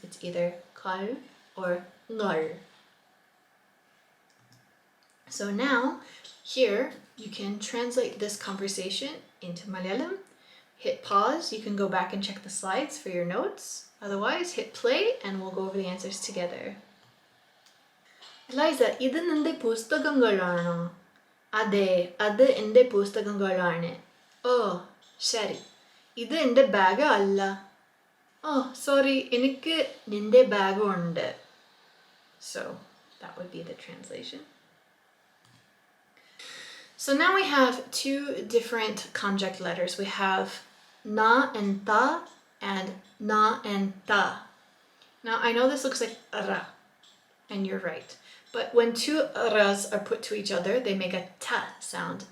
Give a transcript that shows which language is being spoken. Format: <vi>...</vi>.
<en>It's either kal or ngal. So now, here, you can translate this conversation into Malayalam. Hit pause, you can go back and check the slides for your notes. Otherwise, hit play and we'll go over the answers together.</en> <ml>Eliza, ഇത് നിന്റെ പുസ്തകങ്ങളാണോ? അതെ, അത് എൻ്റെ പുസ്തകങ്ങളാണ്. ഓ, ശരി. ഇത് എൻ്റെ bag അല്ല.</ml> <en>Oh, sorry,</en> <ml>എനിക്ക് നിന്റെ ബാഗ് ഉണ്ട്.</ml> <en>So, that would be the translation. So now we have two different conjugate letters. We have na and ta and na and ta. Now I know this looks like ra, and you're right. But when two ras are put to each other, they make a ta sound.</en>